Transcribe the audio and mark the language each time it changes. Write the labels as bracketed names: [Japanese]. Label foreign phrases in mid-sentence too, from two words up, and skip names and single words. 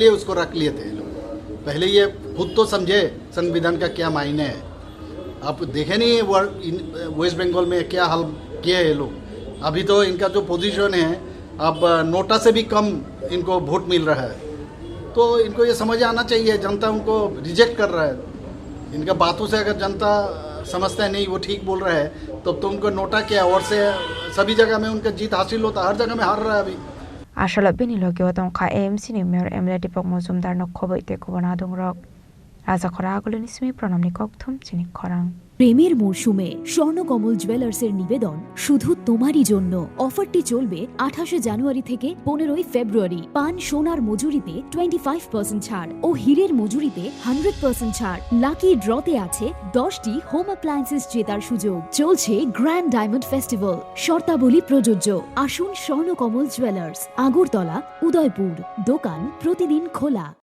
[Hindi] लिए उसको रख लिए थे लोग पहले ये खुद तो समझे संविधान का क्या मायने है आप देखे नहीं वेस्ट बंगाल में क्या हाल किए ये लोग अभी तो इनका जो पोजीशन है अब नोटा से भी कम इनको वोट मिल रहा है तो इनको ये समझ आना चाहिए जनता उनको रिजेक्ट कर रहा है इनका बातों से अगर जनता समझता है नहीं वो ठीक बोल रहा है तो उनको नोटा क्या और से सभी जगह में उनका जीत हासिल होता हर जगह में हार रहा है अभी [Kok Borok] Ashala binilogyo tongkha AMC ni mayor MLA Dipok Mojumdar no khoboi te kubana dongrok Raja khora aguloni simi pranamni kokthum chini khorang [Bangla] প্রেমের মরশুমে স্বর্ণকমল জুয়েলার্সের নিবেদন শুধু তোমারই জন্য অফারটি চলবে 28 জানুয়ারি থেকে 15 ফেব্রুয়ারি পান সোনার মজুরিতে 25% ছাড় ও হীরের মজুরিতে 100% ছাড় [English] lucky drawতে [Bangla] আছে 10টি [English] home appliances [Bangla] জেতার সুযোগ চলছে [English] grand diamond festival [Bangla] শর্তাবলী প্রযোজ্য আসুন স্বর্ণকমল জুয়েলার্স আগরতলা উদয়পুর দোকান প্রতিদিন খোলা